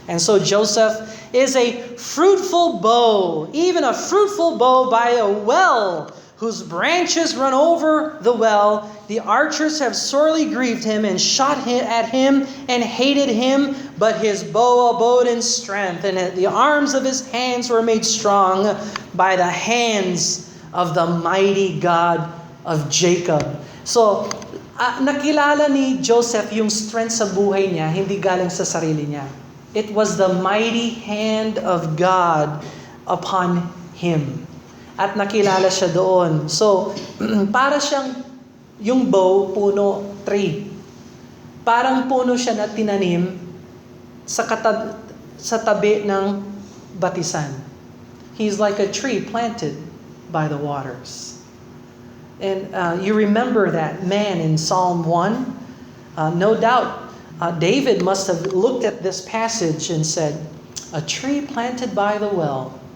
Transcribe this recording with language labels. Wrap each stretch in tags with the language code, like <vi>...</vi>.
<en>And so Joseph is a fruitful bow, even a fruitful bow by a well, whose branches run over the well. The archers have sorely grieved him and shot at him and hated him, but his bow abode in strength, and the arms of his hands were made strong by the hands of the mighty God of Jacob.</en> <tl>So, nakilala ni Joseph yung strength sa buhay niya, hindi galing sa sarili niya.</tl> <en>It was the mighty hand of God upon him.</en> <tl>At nakilala siya doon. So, para siyang yung bow, puno, tree. Parang puno siya na tinanim sa tabi ng batisan.</tl> <en>He's like a tree planted by the waters. And you remember that man in Psalm 1? No doubt, David must have looked at this passage and said, a tree planted by the well.</en>